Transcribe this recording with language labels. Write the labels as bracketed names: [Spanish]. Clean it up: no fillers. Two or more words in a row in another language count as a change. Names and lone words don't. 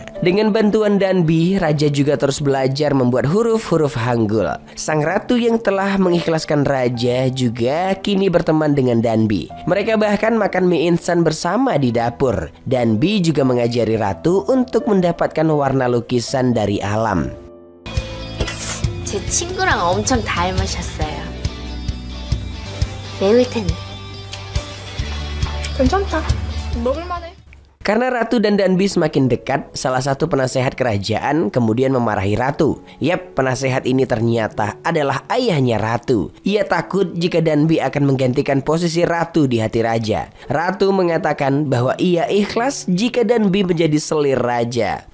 [Indonesian] Dengan bantuan Danbi, Raja juga terus belajar membuat huruf-huruf Hangul. Sang ratu yang telah mengikhlaskan Raja juga kini berteman berteman dengan Danbi. Mereka bahkan makan mie instan bersama di dapur. Danbi juga mengajari Ratu untuk mendapatkan warna lukisan dari alam. [Korean] 제 친구랑 엄청 닮으셨어요. 매울 텐데. 괜찮다. 먹을만해. [Indonesian] Karena Ratu dan Danbi semakin dekat, salah satu penasehat kerajaan kemudian memarahi Ratu. Yap, penasehat ini ternyata adalah ayahnya Ratu. Ia takut jika Danbi akan menggantikan posisi Ratu di hati raja. Ratu mengatakan bahwa ia ikhlas jika Danbi menjadi selir raja.